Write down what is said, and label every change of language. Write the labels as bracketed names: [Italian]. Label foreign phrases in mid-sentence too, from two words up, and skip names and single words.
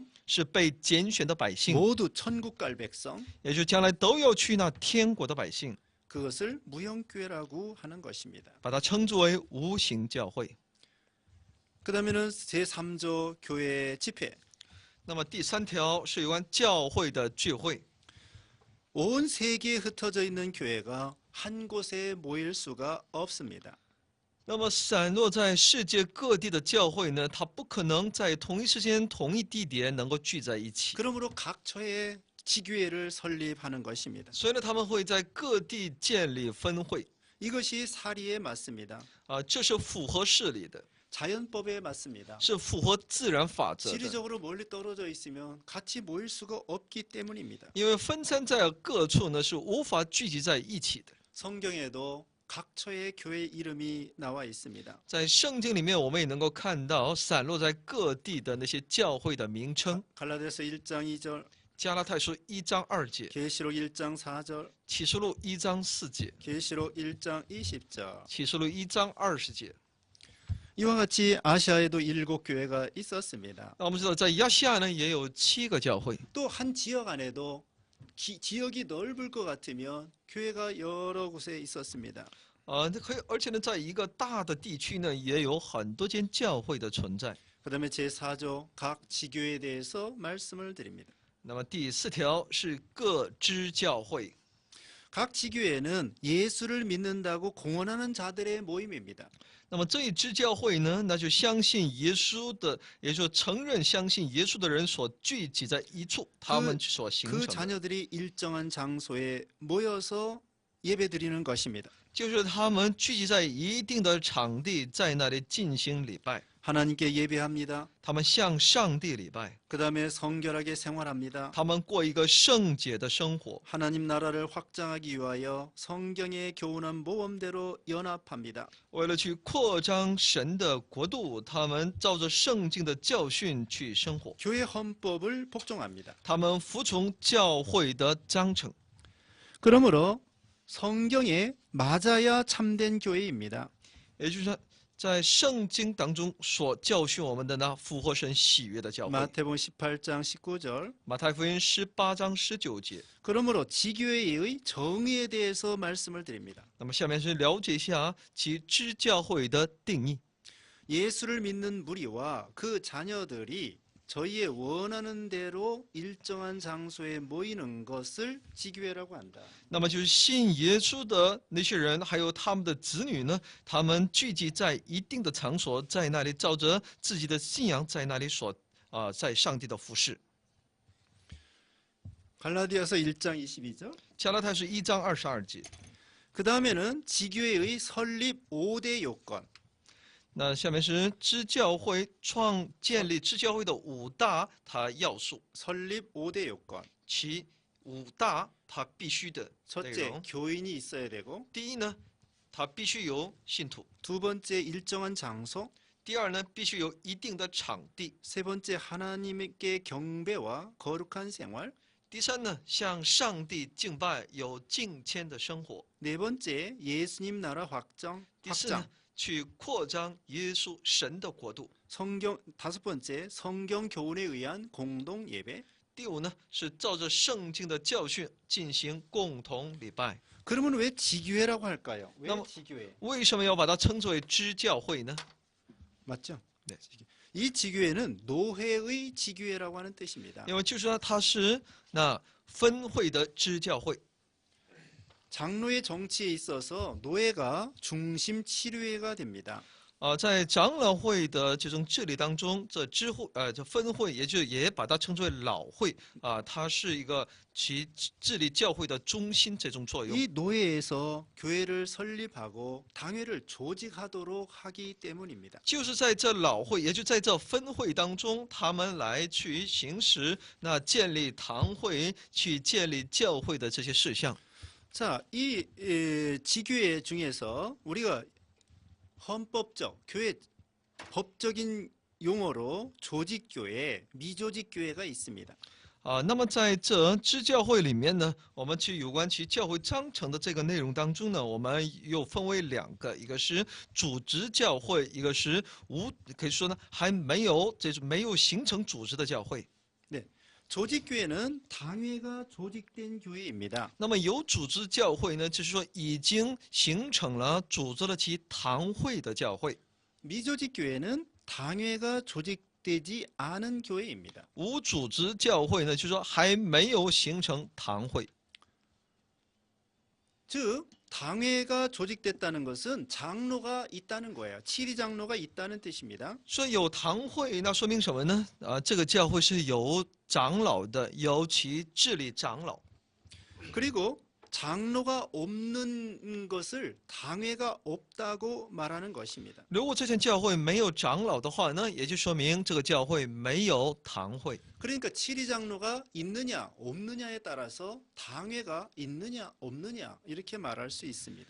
[Chinese] 是被拣选的百姓， [Korean] 모두 천국 갈 백성, [Chinese] 也就是将来都要去那天国的百姓， [Korean] 그것을 무형교회라고 하는 것입니다. [Chinese] 把它称之为无形教会。 [Korean] 그 다음에는 제3조 교회 집회. [Chinese] 那么第三条是有关教会的聚会。 [Korean] 온 세계에 흩어져 있는 교회가 한 곳에 모일 수가 없습니다. [Chinese] 那么散落在世界各地的教会呢，它不可能在同一时间、同一地点能够聚在一起， [Korean] 그러므로 각 처에 지교회를 설립하는 것입니다. [Chinese] 所以呢，他们会在各地建立分会， [Korean] 이것이 사리에 맞습니다. [Chinese] 这是符合事理的， [Korean] 자연법에 맞습니다. [Chinese] 是符合自然法则的。 [Korean] 지리적으로 멀리 떨어져 있으면 같이 모일 수가 없기 때문입니다. [Chinese] 因为分散在各处呢，是无法聚集在一起的。 [Korean] 성경에도 각 처의 교회 이름이 나와 있습니다. [Chinese] 在圣经里面，我们也能够看到散落在各地的那些教会的名称。 [Korean] 갈라디아서 1장 2절, [Chinese] 加拉太书1章2节， [Korean] 계시록 1장 4절, [Chinese] 启示录1章4节， [Korean] 계시록 1장 20절. [Chinese] 启示录1章20节。 [Korean] 이와 같이 아시아에도 7교회가 있었습니다. [Chinese] 那我们知道，在亚细亚呢也有7个教会。 [Korean] 또 한 지역 안에도 지역이 넓을 것 같으면 교회가 여러 곳에 있었습니다. [Chinese] 而且呢，在一个大的地区呢，也有很多间教会的存在。 [Korean] 그다음에 제4조 각 지교에 대해서 말씀을 드립니다. [Chinese] 那么第4条是各支教会。 [Korean] 각 지교회는 예수를 믿는다고 공언하는 자들의 모임입니다. [Chinese] 那么这一支教会呢，那就相信耶稣的，也就是承认相信耶稣的人所聚集在一处，他们所形 [Korean] 그 [Chinese] 成的， [Korean] 자녀들이 일정한 장소에 모여서 예배드리는 것입니다. [Chinese] 就是他们聚集在一定的场地，在那里进行礼拜， [Korean] 하나님께 예배합니다. [Chinese] 他们向上帝礼拜， [Korean] 그다음에 성결하게 생활합니다. [Chinese] 他们过一个圣洁的生活， [Korean] 하나님 나라를 확장하기 위하여 성경에 교훈한 모범대로 연합합니다. [Chinese] 为了去扩张神的国度，他们照着圣经的教训去生活， [Korean] 교회 헌법을 복종합니다. [Chinese] 他们服从教会的章程。 [Korean] 그러므로 성경에 맞아야 참된 교회입니다. [Chinese] 也就是说，在圣经当中所教训我们的呢，符合神喜悦的教会。 [Korean] 마태복음 18장 19절. [Chinese] 马太福音18章19节。 [Korean] 그러므로 지교회의 정의에 대해서 말씀을 드립니다. [Chinese] 那么下面是了解一下其支教会的定义。 [Korean] 예수를 믿는 무리와 그 자녀들이 저희의 원하는 대로 일정한 장소에 모이는 것을 지교회라고 한다. [Chinese] 那么就是信耶稣的那些人，还有他们的子女呢，他们聚集在一定的场所，在那里照着自己的信仰，在那里在上帝的服侍。 [Korean] 갈라디아서 1장 22절. [Chinese] 加拉太书1章22节。 [Korean] 그 다음에는 지교회의 설립 5대 요건. [Chinese] 那下面是支教会建立支教会的5大它要素， [Korean] 설립 5대 요건. [Chinese] 其5大它必须的内 [Korean] 첫째, [Chinese] 容。 [Korean] 교인이 있어야 되고. [Chinese] 第一呢，它必须有信徒； [Korean] 두 번째, 일정한 장소. [Chinese] 第二呢，必须有一定的场地； [Korean] 세 번째, 하나님께 경배와 거룩한 생활. [Chinese] 第三呢，向上帝敬拜，有敬虔的生活； [Korean] 네 번째, 예수님 나라 확장. [Chinese] 第四呢 [Korean] 확장. ， [Chinese] 去扩张耶稣神的国度； [Korean] 다섯 번째, 성경 교훈에 의한 공동 예배. [Chinese] 第五呢，是照着圣经的教训进行共同礼拜。 [Korean] 그러면 왜 지교회라고 할까요? 왜 너무- 지교회? [Chinese] 为什么要把它称之为支教会呢？ [Korean] 맞죠? 네. 이 지교회는 노회의 지교회라고 하는 뜻입니다. [Chinese] 因为就是说它是那分会的支教会。 [Korean] 장로의 정치에 있어서 노회가 중심 치료회가 됩니다. [Chinese] 在长老会的这种治理当中，这分会也把它称之为老会它是一个其治理教会的中心这种作用。 [Korean] 이 노회에서 교회를 설립하고 당회를 조직하도록 하기 때문입니다. [Chinese] 就是在这老会，也就在这分会当中，他们来去行使那建立堂会、去建立教会的这些事项。 [Korean] 자, 이 지교회 중에서 우리가 헌법적 교회 법적인 용어로 조직교회, 미조직교회가 있습니다. [Chinese] 那么在这支教会里面呢，我们去有关其教会章程的这个内容当中呢，我们又分为两个，一个是组织教会，一个是可以说呢还没有没有形成组织的教会。 [Korean] 네, 조직교회는 당회가 조직된 교회입니다. [Chinese] 那么有组织教会呢，就是说已经形成了组织了其堂会的教会。 [Korean] 미조직교회는 당회가 조직되지 않은 교회입니다. [Chinese] 无组织教会呢，就是说还没有形成堂会。 [Korean] 즉 당회가 조직됐다는 것은 장로가 있다는 거예요. 7위 장로가 있다는 뜻입니다. [Chinese] 说有堂会，那说明什么呢？这个教会是有长老的，有其治理长老。 [Korean] 그리고 장로가 없는 것을 당회가 없다고 말하는 것입니다. [Chinese] 如果这间教会没有长老的话呢，也就说明这个教会没有堂会。 [Korean] 그러니까 7위 장로가 있느냐 없느냐에 따라서 당회가 있느냐 없느냐 이렇게 말할 수 있습니다.